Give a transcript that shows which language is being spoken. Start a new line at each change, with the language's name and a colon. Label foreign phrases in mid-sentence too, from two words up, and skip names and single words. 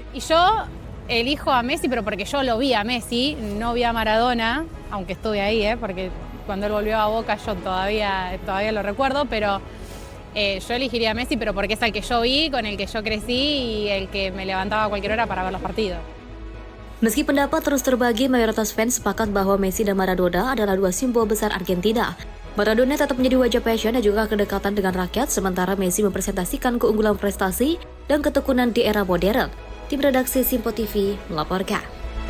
Spanish: Y yo elijo a Messi, pero porque yo lo vi a Messi, no vi a Maradona, aunque estuve ahí, porque cuando él volvió a Boca yo todavía lo recuerdo, pero yo elegiría a Messi, pero porque es el que yo vi, con el que yo crecí y el que me levantaba a cualquier hora para ver los partidos.
Indonesian: Meski pendapat terus terbagi, mayoritas fans sepakat bahwa Messi dan Maradona adalah dua simbol besar Argentina. Maradona tetap menjadi wajah passion dan juga kedekatan dengan rakyat, sementara Messi mempresentasikan keunggulan prestasi dan ketekunan di era modern. Tim redaksi Simpo TV melaporkan.